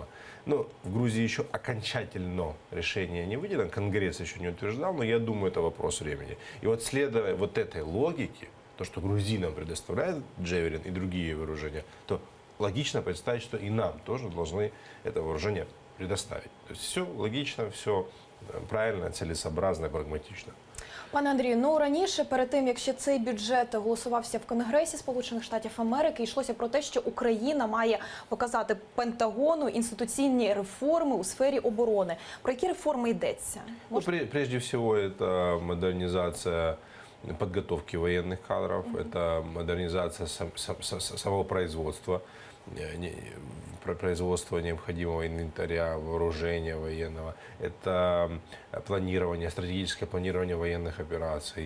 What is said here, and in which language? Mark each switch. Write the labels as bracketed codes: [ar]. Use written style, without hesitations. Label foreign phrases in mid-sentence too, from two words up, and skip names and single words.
[ru] Но в Грузии еще окончательно решение не выделено, Конгресс еще не утверждал, но я думаю, это вопрос времени. И вот следуя вот этой логике, то, что грузинам предоставляют Джавелин и другие вооружения, то логично представить, что и нам тоже должны это вооружение предоставить. То есть все логично, все правильно, целесообразно, прагматично. [uk] Пане Андрію, ну раніше, перед тим, як ще цей бюджет голосувався в Конгресі Сполучених Штатів Америки, йшлося про те, що Україна має показати Пентагону інституційні реформи у сфері оборони. Про які реформи йдеться? [ru] Ну, прежде всего, это модернизация подготовки военных кадров, это модернизация самого производства, производства необходимого инвентаря, вооружения военного, это планирование, стратегическое планирование военных операций.